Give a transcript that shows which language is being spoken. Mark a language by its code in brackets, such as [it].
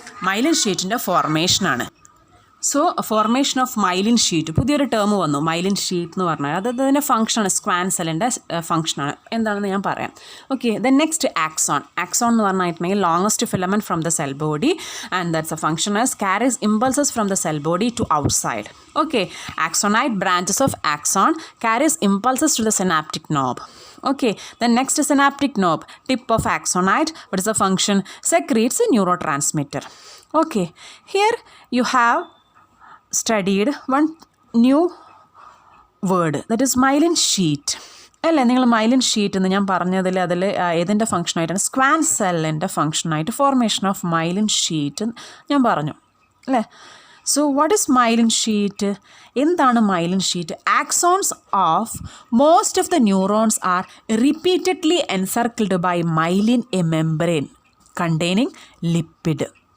[ml] Myelin ഷീറ്റിൻ്റെ ഫോർമേഷനാണ്. [en] so formation of myelin sheet, [ml] പുതിയൊരു term വന്നു, മൈലിൻ ഷീറ്റ് എന്ന് പറഞ്ഞാൽ അത് അതിൻ്റെ ഫംഗ്ഷനാണ്, സ്ക്വാൻസെല്ലിൻ്റെ ഫംഗ്ഷനാണ്. എന്താണെന്ന് ഞാൻ പറയാം. [en] Okay, then next axon. Axon എന്ന് പറഞ്ഞിട്ടുണ്ടെങ്കിൽ longest filament from the cell body and that's a function as carries impulses from the cell body to outside. Okay, axonite branches of axon carries impulses to the synaptic knob. Okay, the next synaptic knob, tip of axonite, what is the function? Secretes a neurotransmitter. Okay, here you have studied one new word, that is myelin sheet. [ml] അല്ലേ, നിങ്ങൾ myelin sheet എന്ന് ഞാൻ പറഞ്ഞതിൽ അതിൽ ഏതിൻ്റെ ഫംഗ്ഷനായിട്ടാണ്? സ്ക്വാൻ സെല്ലിൻ്റെ ഫംഗ്ഷനായിട്ട് [en] formation of myelin sheath [ml] ഞാൻ പറഞ്ഞു അല്ലേ. [en] So what is myelin sheath? [ml] എന്താണ് myelin sheet? [en] Axons of most of the neurons are repeatedly encircled by myelin a membrane containing lipid.